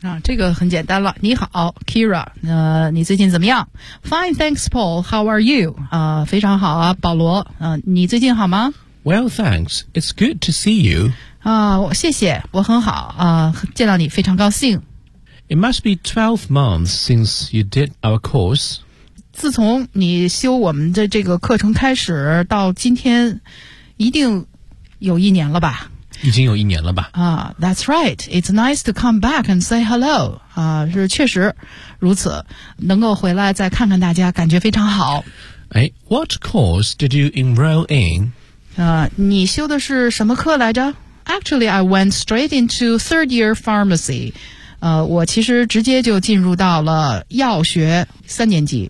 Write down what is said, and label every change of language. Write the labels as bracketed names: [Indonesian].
[Chinese] 这个很简单了，你好 Kira， 你最近怎么样？ [English] Fine, thanks Paul, how are you？ [Chinese] 非常好啊保罗，你最近好吗？ [English] Well, thanks, it's good to see you。 [Chinese] 谢谢，我很好，见到你非常高兴。 [English] It must be 12 months since you did our course。 [Chinese] 自从你修我们的这个课程开始到今天，一定有一年了吧。已经有一年了吧。 [English] That's right. It's nice to come back and say hello. [Chinese] 是确实如此，能够回来再看看大家感觉非常好。 [English] What course did you enroll in? [Chinese] 你修的是什么课来着？ [English] Actually, I went straight into third year pharmacy. [Chinese] 我其实直接就进入到了药学三年级。